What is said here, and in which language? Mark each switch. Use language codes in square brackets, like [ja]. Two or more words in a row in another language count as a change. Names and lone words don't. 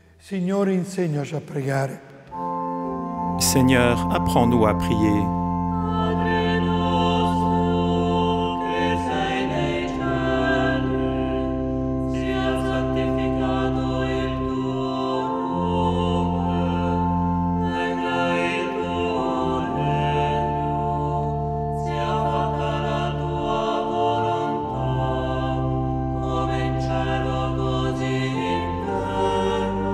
[it] Signore, insegnaci a pregare. [fr] Seigneur, apprends-nous à prier. [it] Padre nostro, che sei nei cieli, sia santificato il tuo nome, venga il tuo regno, sia fatta la tua volontà, come in cielo così in terra.